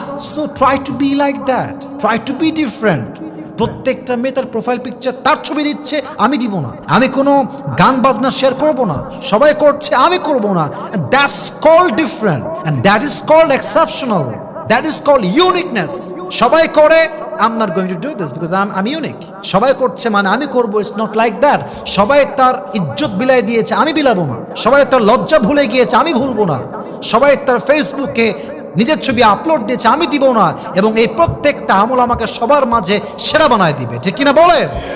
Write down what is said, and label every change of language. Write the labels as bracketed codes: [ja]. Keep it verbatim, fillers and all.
[en] So try to be like that, try to be different. [bn] প্রত্যেকটা মেয়ে তার profile picture তার ছবি দিচ্ছে, আমি দিব না, আমি কোনো গান বাজনা শেয়ার করব না, সবাই করছে আমি করব না। [en] That's call different and that is call exceptional, that is call uniqueness. [bn] সবাই করে, [en] I'm not going to do this because I'm, I'm unique. [bn] সবাই করছে মানে আমি করবো, [en] It's not like that. [bn] সবাই তার ইজ্জত বিলাই দিয়েছে, আমি বিলাবো না। সবাই তার লজ্জা ভুলে গিয়েছে, আমি ভুলবো না। সবাই তার ফেসবুকে নিজের ছবি আপলোড দিয়েছে, আমি দিব না। এবং এই প্রত্যেকটা আমল আমাকে সবার মাঝে সেরা বানায় দিবে, ঠিক কিনা বলেন?